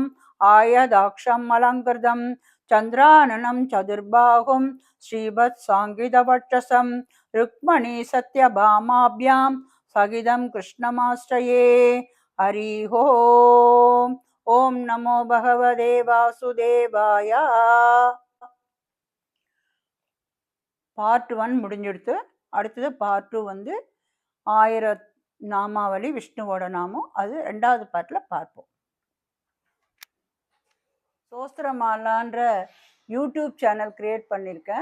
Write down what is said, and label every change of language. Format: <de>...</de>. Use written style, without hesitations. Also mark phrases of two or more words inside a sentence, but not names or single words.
<sa>आयदाक्षम् अलङ्कृतं चन्द्राननं चतुर्बाहुं श्रीवत्साङ्कितवक्षसं रुक्मणी सत्यभामाभ्यां सहितं कृष्णमाश्रये हरि ओम् ओम नमो भगवते वासुदेवाय</sa> <ta>பார்ட் 1 முடிஞ்சிடுத்து. அடுத்தது பார்ட் 2 வந்து 1000 நாமாவளி விஷ்ணுவோட நாமம். அது 2வது பார்ட்ல பார்ப்போம். சோஸ்திரமாலான்ற</ta> <en>YouTube channel create</en> <ta>பண்ணியிருக்கேன்.</ta>